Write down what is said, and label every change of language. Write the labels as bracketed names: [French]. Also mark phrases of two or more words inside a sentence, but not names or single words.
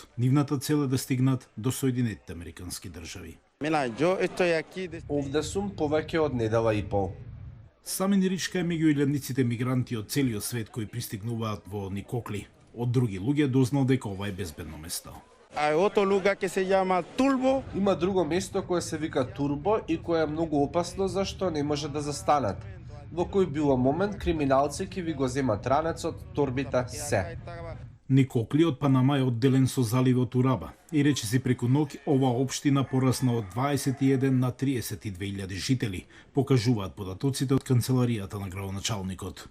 [Macedonian] Нивната цел е да стигнат до Соединетите Американски држави. Овде сум повеќе од недела и пол. Самин Ричка е меѓу илјадниците мигранти од целиот свет кои пристигнуваат во Никокли. Од други луѓе дознал дека ова е безбедно место. [Spanish] Hay otro lugar que se llama Turbo. [Macedonian] Има друго место кое се вика Турбо и кое е многу опасно зашто не може да застанат. Во кој било момент криминалци ќе ви го земат ранецот, торбите, се. Никокли од Панама е одделен со заливот Ураба и речиси преку ноќ оваа општина порасна од 21 на 32.000 жители, покажуваат податоците од канцеларијата на градоначалникот.